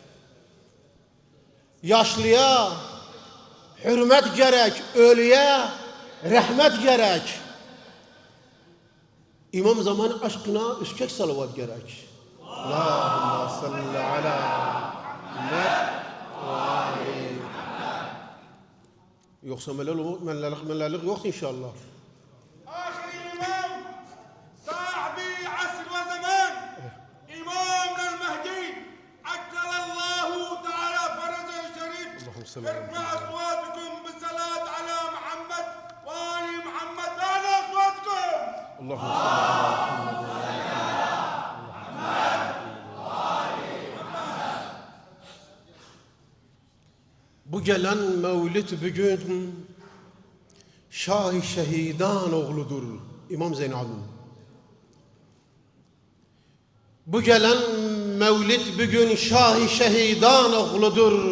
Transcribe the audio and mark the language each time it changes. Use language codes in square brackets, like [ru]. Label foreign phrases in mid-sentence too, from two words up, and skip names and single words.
[tr] Yaşlıya hürmet gerek, ölüye rahmet gerek. İmam zamanı aşkına üskek salavat gerek. [ar] اللهم صل على محمد وآل محمد. [tr] Yoksa melalik yok inşallah. [ar] ارفع اصواتكم بالصلاة على محمد وآل محمد. أعلى اصواتكم. اللهم صل على محمد وآل محمد. [tr] Bu gelen mevlid bugün Şah-ı Şehidan oğludur İmam Zeynal'ın. Bu gelen mevlid bugün Şah-ı Şehidan oğludur.